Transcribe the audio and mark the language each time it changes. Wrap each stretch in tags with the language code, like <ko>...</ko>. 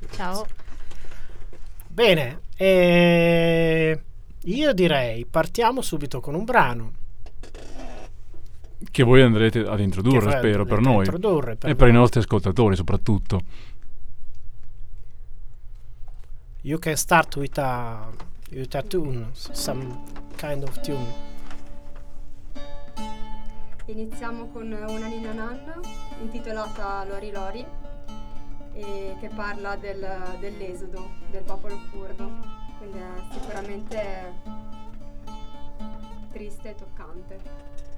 <it>Ciao. Bene, io direi partiamo subito con un brano che voi andrete ad introdurre, spero, per noi per i nostri ascoltatori soprattutto.</it> <en>You can start with a tune, some kind of tune.</en> <it>Iniziamo con una ninna nanna intitolata Lori Lori, e che parla dell'esodo del popolo curdo, quindi è sicuramente triste e toccante.</it>